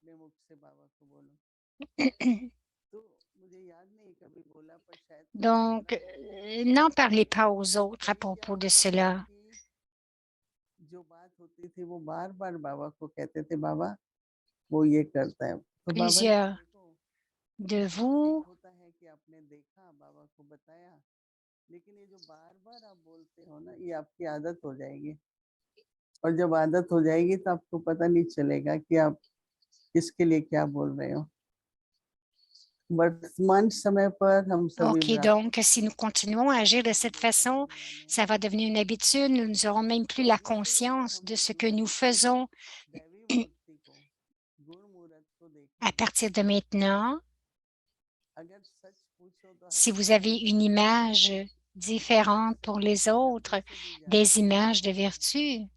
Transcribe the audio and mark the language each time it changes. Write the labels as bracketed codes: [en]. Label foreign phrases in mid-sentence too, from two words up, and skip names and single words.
[fr] Donc, n'en parlez pas aux autres à propos de cela. Plusieurs de vous [hi] और जब आदत हो जाएगी तो आपको पता नहीं चलेगा कि आप किसके लिए क्या बोल रहे हो। वर्तमान समय पर हम सभी [fr] OK, donc, si nous continuons à agir de cette façon, ça va devenir une habitude. Nous n'aurons même plus la conscience de ce que nous faisons. À partir de maintenant, si vous avez une image différente pour les autres, des images de vertu,